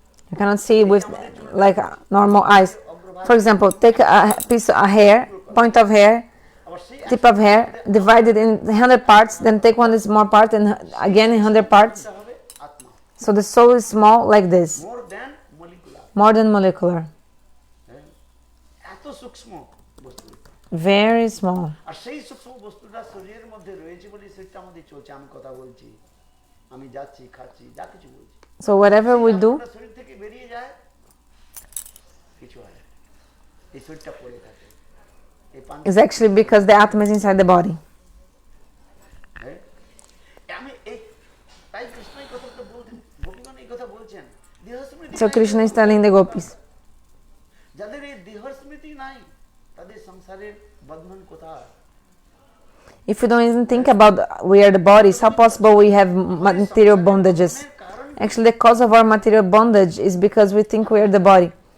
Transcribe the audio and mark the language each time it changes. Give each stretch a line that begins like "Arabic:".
English: You cannot see with like normal eyes. For example, take a piece of hair, point of hair, tip of hair, divide it in 100 parts, then take one small part and again in 100 parts. So the soul is small like this, more than molecular.
Bangla: সূক্ষ্ম বস্তু,
English: very small.
Bangla: আর সেই সূক্ষ্ম বস্তুটা শরীরের মধ্যে রয়েছে বলে সেটা আমাদের চলছে। আমি কথা বলছি, আমি যাচ্ছি, খাচ্ছি, যা কিছু বলছি,
English: So whatever we do
Bangla: শরীর থেকে বেরিয়ে যায়, কিছু হয় না, এই শরীরটা পড়ে থাকে।
English: is actually because the Atma is inside the body.
Bangla: আমি এই তাই কৃষ্ণ এই কথাটা বলতেন, গোপীগণ এই কথা বলছেন।
English: So Krishna is telling the gopis,
Bangla: যাদের এই দেহ স্মৃতি নাই তাদের সংসারের বন্ধন কোথায়?
English: if we don't even think about we are the bodies, how possible we have material bondages? Actually, the cause of our material bondage is because we think we are the body.